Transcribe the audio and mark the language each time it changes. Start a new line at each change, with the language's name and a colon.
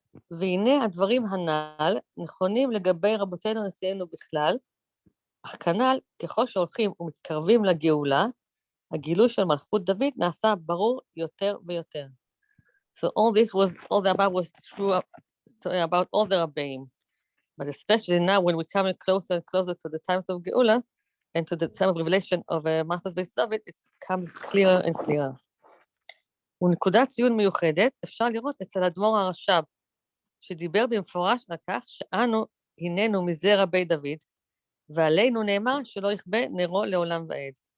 Hebrew: והנה הדברים הנ"ל נכונים לגבי רבותינו נשיאנו בכלל, אך כנ"ל ככל שהולכים ומתקרבים לגאולה, הגילוי של מלכות דוד נעשה ברור יותר ויותר.
English: So all the above was true about all the Rabbeim, but especially now when we're coming closer and closer to the times of Geula and to the time of revelation of Malchus Beit David, it becomes clearer and clearer.
Hebrew: ונקודת ציון מיוחדת אפשר לראות אצל אדמו"ר הרש"ב, שדיבר במפורש על כך שאנו הננו מזרע בית דוד, ועלינו נאמר שלא יכבה נרו לעולם ועד.